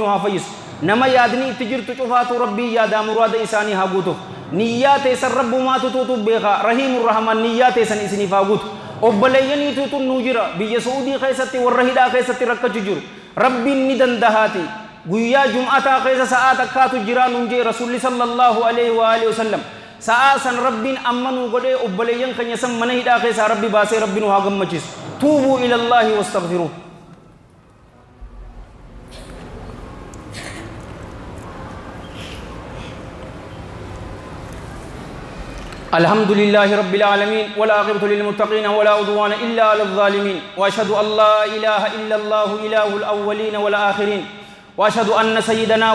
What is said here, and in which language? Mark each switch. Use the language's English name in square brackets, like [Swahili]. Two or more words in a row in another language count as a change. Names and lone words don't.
[Oromo] waa fayyisu nama yaadni itti jirtu cufaatu rabbii yaadaa muraada isaanii haa guutuuf niyyaa teessan rabbumaatu tuutu beeka [Arabic] الرحيم الرحمن [Oromo] niyyaa teessan isiniif haa guutu obboleeyyanii tuutu nuu jira biyya Saudii keessatti warra hidhaa keessatti rakkachu jiru rabbiin ni dandahaati guyyaa jum'ataa keessa sa'aa takkaatu jira nuun jee rasuulli [Arabic] صلى الله عليه وعلى آله وسلم [Oromo] sa'aa san rabbiin amma nuu godhee obboleeyyan keenya san mana hidhaa keessaa rabbi baasee rabbi nu haa gammachiisu [Arabic] توبوا إلى الله واستغفروه الحمد لله رب العالمين والعاقبة للمتقين ولا عدوان إلا على الظالمين وأشهد أن لا إله إلا الله إله الأولين والآخرين وأشهد أن سيدنا